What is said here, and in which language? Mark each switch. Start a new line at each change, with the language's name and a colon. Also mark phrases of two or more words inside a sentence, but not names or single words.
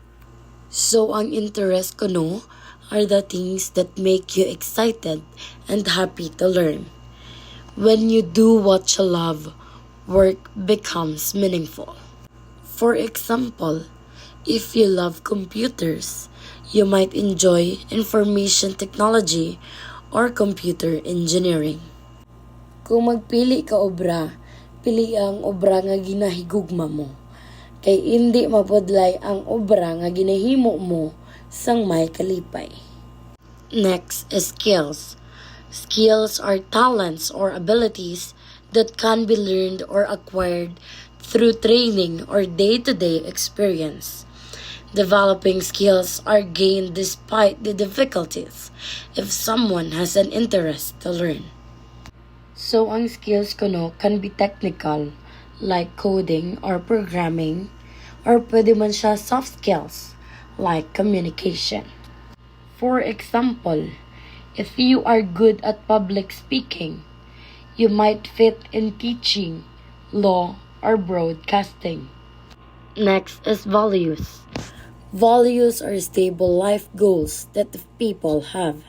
English: So
Hiligaynon: ang interest ko no
English: are the things that make you excited and happy to learn. When you do what you love, work becomes meaningful. For example, if you love computers, you might enjoy information technology or computer engineering.
Hiligaynon: Kung magpili ka obra, pili ang obra nga ginahigugma mo. Kay hindi mapudlay ang obra nga ginahimo mo sang may kalipay.
English: Next is skills. Skills are talents or abilities that can be learned or acquired through training or day-to-day experience. Developing skills are gained despite the difficulties if someone has an interest to learn. So,
Hiligaynon: ang skills kuno
English: can be technical, like coding or programming, or
Hiligaynon: pwede man siya
English: soft skills, like communication. For example, if you are good at public speaking, you might fit in teaching, law, or broadcasting. Next is values. Values are stable life goals that people have.